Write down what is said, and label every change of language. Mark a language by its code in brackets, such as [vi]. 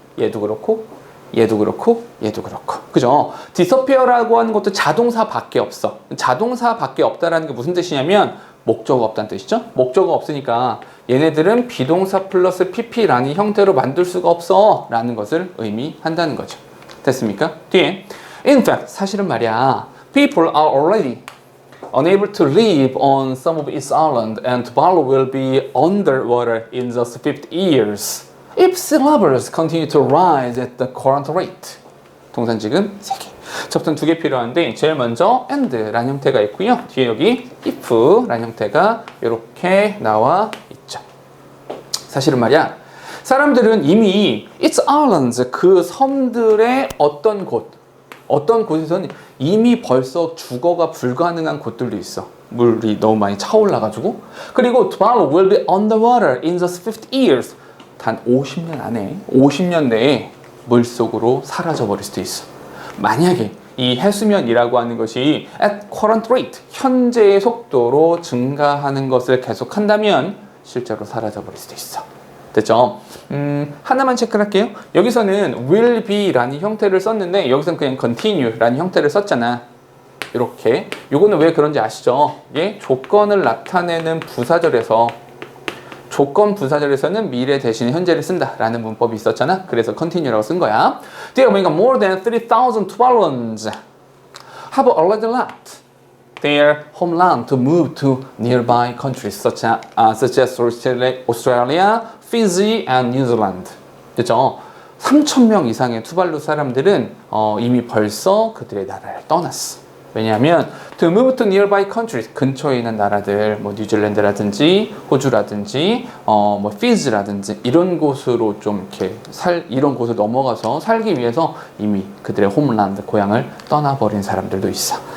[ko] 얘도 그렇고 얘도 그렇고 얘도 그렇고, 그죠? disappear라고 하는 것도 자동사밖에 없어. 자동사밖에 없다라는 게 무슨 뜻이냐면 목적어가 없다는 뜻이죠. 목적어가 없으니까 얘네들은 비동사 플러스 pp라는 형태로 만들 수가 없어 라는 것을 의미한다는 거죠. 됐습니까? 뒤에 [en] in fact, [ko] 사실은 말이야, [en] people are already unable to live on some of its island and Tuvalu will be underwater in just 50 years if sea levels continue to rise at the current rate. [ko] 동사는 지금 3개. 접근 2개 필요한데 제일 먼저 and라는 형태가 있고요, 뒤에 여기 if라는 형태가 이렇게 나와 있죠. 사실은 말이야, 사람들은 이미 [en] It's islands, [ko] 그 섬들의 어떤 곳에서는 이미 벌써 주거가 불가능한 곳들도 있어. 물이 너무 많이 차올라가지고. 그리고 [en] Tuvalu will be underwater in just 50 years. [ko] 단 50년 안에, 50년 내에 물속으로 사라져버릴 수도 있어. 만약에 이 해수면이라고 하는 것이 [en] at current rate, [ko] 현재의 속도로 증가하는 것을 계속한다면 실제로 사라져버릴 수도 있어. 됐죠? 하나만 체크를 할게요. 여기서는 will be라는 형태를 썼는데 여기서는 그냥 continue라는 형태를 썼잖아. 이렇게. 요거는 왜 그런지 아시죠? 예? 조건을 나타내는 부사절에서 조건 부사절에서는 미래 대신에 현재를 쓴다라는 문법이 있었잖아. 그래서 continue라고 쓴 거야. 뒤에 보니까 [en] more than 3,000 Tuvaluans have already left their homeland to move to nearby countries such as Australia, Fiji, and New Zealand. [ko] 됐죠? 3,000명 이상의 투발루 사람들은 이미 벌써 그들의 나라를 떠났어. 왜냐하면 [en] to move to nearby countries, [ko] 근처에 있는 나라들, 뭐 뉴질랜드라든지 호주라든지 뭐 피지라든지 이런 곳으로 좀 이렇게 이런 곳을 넘어가서 살기 위해서 이미 그들의 홈랜드 고향을 떠나버린 사람들도 있어.